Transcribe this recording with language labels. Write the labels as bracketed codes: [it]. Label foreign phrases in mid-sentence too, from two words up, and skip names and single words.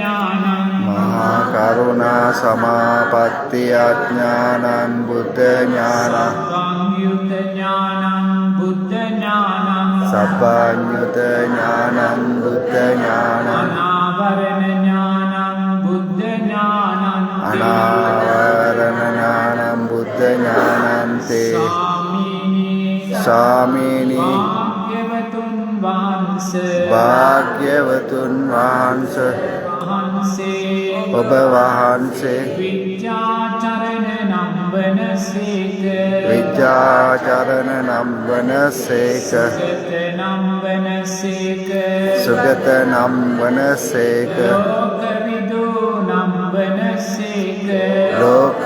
[pi] ඥානං සංයුත ඥානං බුද්ධ ඥානං අනාවරණ ඥානං බුද්ධ ඥානං ස්වාමීනි [si] භාග්‍යවතුන් වහන්සේ ඔබ වහන්සේ විජ්ජාචරණ නම් වනසේක සුගත නම් වනසේක ලෝක